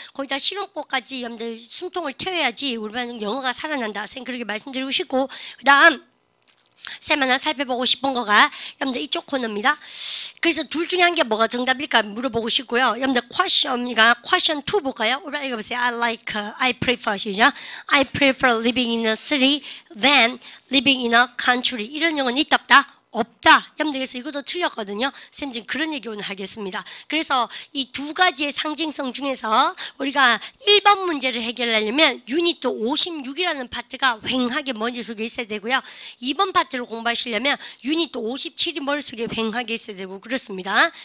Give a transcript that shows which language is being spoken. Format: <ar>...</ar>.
<ko>거기다 실용법까지 여러분들 숨통을 튀어야지 우리만 영어가 살아난다. 쌤 그렇게 말씀드리고 싶고, 그 다음 쌤 하나 살펴보고 싶은 거가 여러분들 이쪽 코너입니다. 그래서 둘 중에 한 개 뭐가 정답일까 물어보고 싶고요. 여러분들 question 2 볼까요? 이거 보세요.</ko> <en>I prefer</en> <ko>시작.</ko> <en>I prefer living in a city than living in a country.</en> <ko>이런 영어는 있다 없다? 없다. 여러분들 그래서 이것도 틀렸거든요. 쌤 지금 그런 얘기 오늘 하겠습니다. 그래서 이 두 가지의 상징성 중에서 우리가 1번 문제를 해결하려면 유닛도 56이라는 파트가 휑하게 머릿속에 있어야 되고요. 2번 파트를 공부하시려면 유닛도 57이 머릿속에 휑하게 있어야 되고 그렇습니다.</ko>